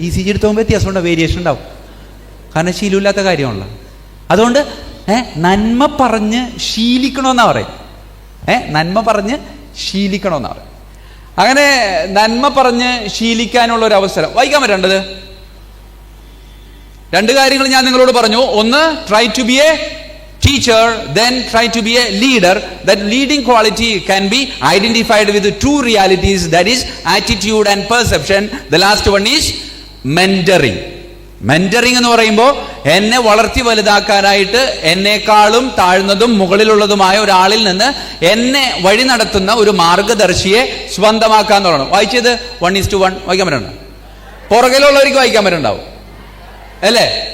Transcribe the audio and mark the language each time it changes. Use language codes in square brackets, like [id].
[ml] ECG എടുത്ത് പോകുമ്പോൾ വ്യത്യാസം ഉണ്ടാവും, വേരിയേഷൻ ഉണ്ടാവും. കാരണം ശീലമില്ലാത്ത കാര്യമാണല്ലോ. അതുകൊണ്ട് നന്മ പറഞ്ഞ് ശീലിക്കണമെന്നാ പറയും. നന്മ പറഞ്ഞ് ശീലിക്കണമെന്നാ പറയും. അങ്ങനെ നന്മ പറഞ്ഞ് ശീലിക്കാനുള്ള ഒരു അവസരം വായിക്കാൻ പറ്റേണ്ടത് 2 കാര്യങ്ങൾ ഞാൻ നിങ്ങളോട് പറഞ്ഞു. ഒന്ന്, [en] Try to B A teacher, then try to be a leader. That leading quality can be identified with 2 realities, that is attitude and perception. The last one is mentoring. [ml] Mentoring എന്ന് പറയുമ്പോൾ എന്നെ വളർത്തി വലുതാക്കാനായിട്ട് എന്നെക്കാളും താഴ്ന്നതും മുകളിലുള്ളതുമായ ഒരാളിൽ നിന്ന് എന്നെ വഴി നടത്തുന്ന ഒരു മാർഗദർശിയെ സ്വന്തമാക്കാന്നുള്ളതാണ്. വായിച്ചത് 1:1 വായിക്കാൻ പറ്റണ്ട? പുറകിലുള്ളവർക്ക് വായിക്കാൻ പറ്റുണ്ടാവും അല്ലേ?